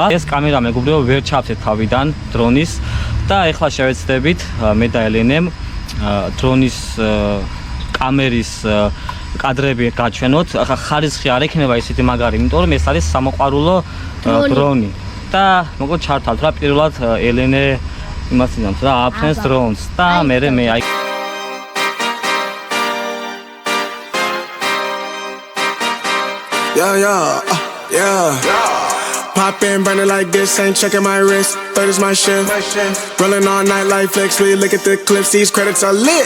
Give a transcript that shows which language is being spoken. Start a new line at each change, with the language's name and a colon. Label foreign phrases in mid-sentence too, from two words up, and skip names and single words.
Georgian: ეს კამერა მეგობრებო ვერ ჩავთეთ თავიდან დრონის და ეხლა შევეცდებით მე და ელენემ დრონის კამერის კადრები გაჩვენოთ. ახლა ხარისხი არ ექნება ისეთი მაგარი, იმიტომ რომ ეს არის სამოყვარულო დრონი. და მოკლედ ჩართავთ რა პირველად ელენე იმას ინამს რა აფრენს დრონს და მე აი
English: Yeah. Poppin', burning like this, ain't checking my wrist. Third is my shift. Rolling all night like flex. We look at the clips, these credits are lit.